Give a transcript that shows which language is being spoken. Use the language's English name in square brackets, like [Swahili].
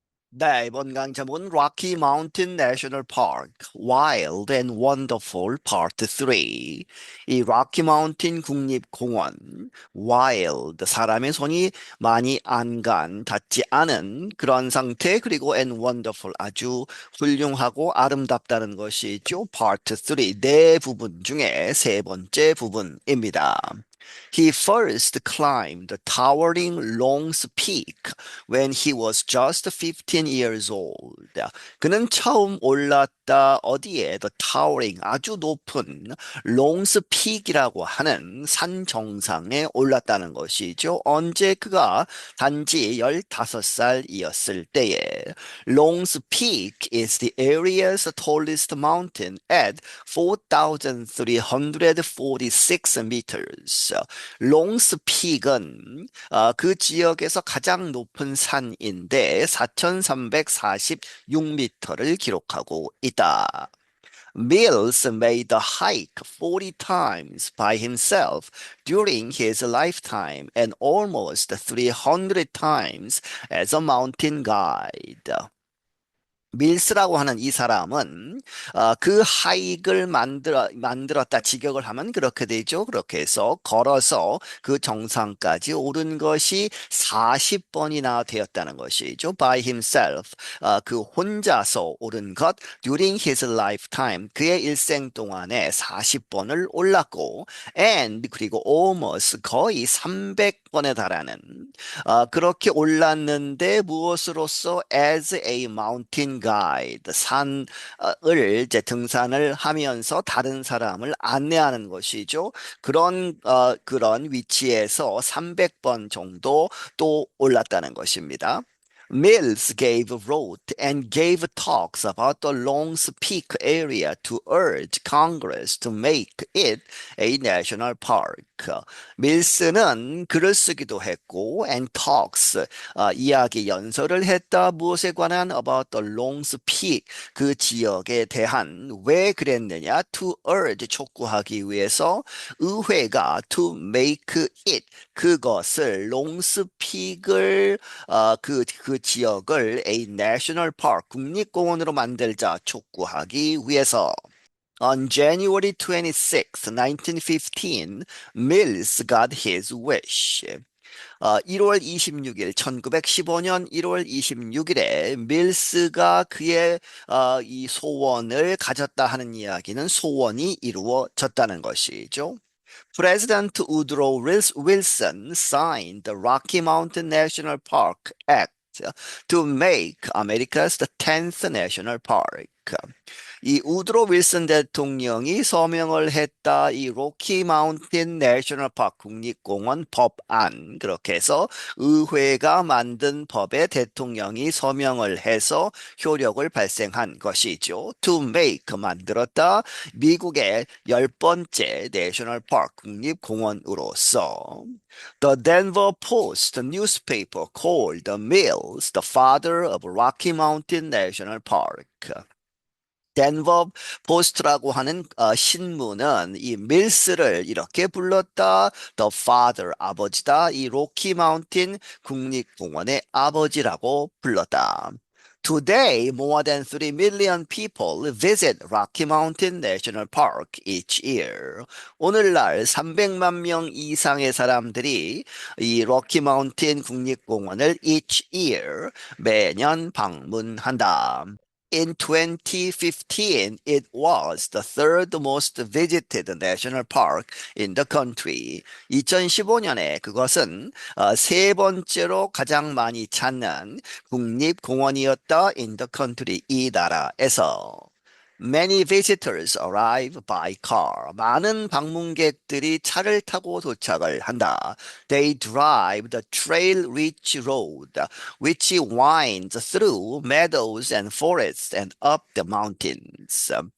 [Korean] 네, 이번 강 제목은 Rocky Mountain National Park, Wild and Wonderful Part 3. 이 Rocky Mountain 국립공원, Wild, 사람의 손이 많이 안 간, 닿지 않은 그런 상태, 그리고 and Wonderful, 아주 훌륭하고 아름답다는 것이죠. Part 3, 네 부분 중에 세 번째 부분입니다. [English] He first climbed the towering Long's Peak when he was just 15 years old. [Korean] 그는 처음 올랐다 어디에 [English] the towering [Korean] 아주 높은 Long's Peak이라고 하는 산 정상에 올랐다는 것이죠. 언제 그가 단지 15살이었을 때에 [English] Long's Peak is the area's tallest mountain at 4,346 meters. [Korean] 롱스 픽은 그 지역에서 가장 높은 산인데 4,346m를 기록하고 있다. [English] Mills made the hike 40 times by himself during his lifetime and almost 300 times as a mountain guide. [Korean] 밀스라고 하는 이 사람은 그 하익을 만들었다 직역을 하면 그렇게 되죠. 그렇게 해서 걸어서 그 정상까지 오른 것이 40번이나 되었다는 것이죠. [English] By himself, [Korean] 그 혼자서 오른 것 [English] during his lifetime, [Korean] 그의 일생 동안에 40번을 올랐고 and 그리고 almost 거의 300번에 달하는 그렇게 올랐는데 무엇으로서 [English] as a mountain guide [Korean] 산을 이제 등산을 하면서 다른 사람을 안내하는 것이죠. 그런 위치에서 300번 정도 또 올랐다는 것입니다. [English] Mills wrote and gave talks about the Long's Peak area to urge Congress to make it a national park. [Korean] 밀스는 글을 쓰기도 했고, [English] and talks, [Korean] 이야기 연설을 했다. 무엇에 관한 [English] about the Long's Peak, [Korean] 그 지역에 대한 왜 그랬느냐? [English] To urge, [Korean] 촉구하기 위해서 의회가 [English] to make it, [Korean] 그것을 Long's Peak을 그 지역을 [English] a national park, [Korean] 국립공원으로 만들자 촉구하기 위해서. [English] On January 26, 1915, Mills got his wish. [Korean] 1월 26일, 1915년 1월 26일에 밀스가 그의 이 소원을 가졌다 하는 이야기는 소원이 이루어졌다는 것이죠. [English] President Woodrow Wilson signed the Rocky Mountain National Park Act to make America's the 10th national park. [Korean] 이 우드로 윌슨 대통령이 서명을 했다. 이 로키 마운틴 내셔널 파크 국립공원 법안 그렇게 해서 의회가 만든 법에 대통령이 서명을 해서 효력을 발생한 것이죠. [English] To make [Korean] 만들었다. 미국의 10번째 내셔널 파크 국립공원으로서 [English] The Denver Post newspaper called the Mills the father of Rocky Mountain National Park. [Korean] 덴버 포스트라고 하는 신문은 이 밀스를 이렇게 불렀다. The father, 아버지다. 이 로키 마운틴 국립공원의 아버지라고 불렀다. [English] Today, more than 3 million people visit Rocky Mountain National Park each year. [Korean] 오늘날 300만 명 이상의 사람들이 이 로키 마운틴 국립공원을 [English] each year, [Korean] 매년 방문한다. In 2015, it was the third most visited national park in the country. 2015년에 그것은 세 번째로 가장 많이 찾는 국립공원이었다 [English] in the country, [Korean] 이 나라에서. [English] Many visitors arrive by car. [Korean] 많은 방문객들이 차를 타고 도착을 한다. [English] They drive the trail-rich road, which winds through meadows and forests and up the mountains.